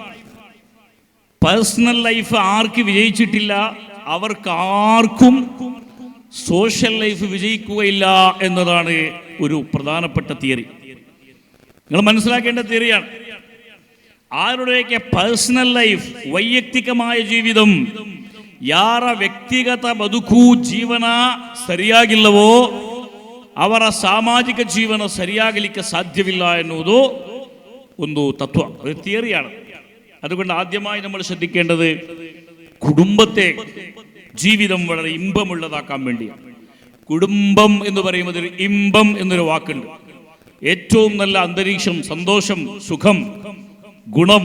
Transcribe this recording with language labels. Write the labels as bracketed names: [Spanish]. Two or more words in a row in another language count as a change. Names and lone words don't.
[English] personal life [Malayalam] ആർക്ക് വിജയിച്ചിട്ടില്ല അവർക്ക് ആർക്കും [English] social life [Malayalam] വിജയിക്കുകയില്ല എന്നതാണ് ഒരു പ്രധാനപ്പെട്ട തിയറി. നിങ്ങൾ മനസ്സിലാക്കേണ്ട തിയറിയാണ്. [Kannada] ആരുടെയൊക്കെ [English] personal life [Malayalam] വൈയക്തികമായ ജീവിതം [Kannada] ಯಾರ ವ್ಯಕ್ತಿಗತ ಬದುಕು ಜೀವನ ಸರಿಯಾಗಿಲ್ಲವೋ ಅವರ ಸಾಮಾಜಿಕ ಜೀವನ ಸರಿಯಾಗಲಿಕ್ಕೆ ಸಾಧ್ಯವಿಲ್ಲ ಎನ್ನುವುದು ಒಂದು ತತ್ವ, [Malayalam] ഒരു തിയറിയാണ്. അതുകൊണ്ട് ആദ്യമായി നമ്മൾ ശ്രദ്ധിക്കേണ്ടത് കുടുംബത്തെ ജീവിതം വളരെ ഇമ്പമുള്ളതാക്കാൻ വേണ്ടിയാണ്. കുടുംബം എന്ന് പറയുമ്പോൾ ഒരു ഇമ്പം എന്നൊരു വാക്കുണ്ട്. ഏറ്റവും നല്ല അന്തരീക്ഷം, സന്തോഷം, സുഖം, ഗുണം.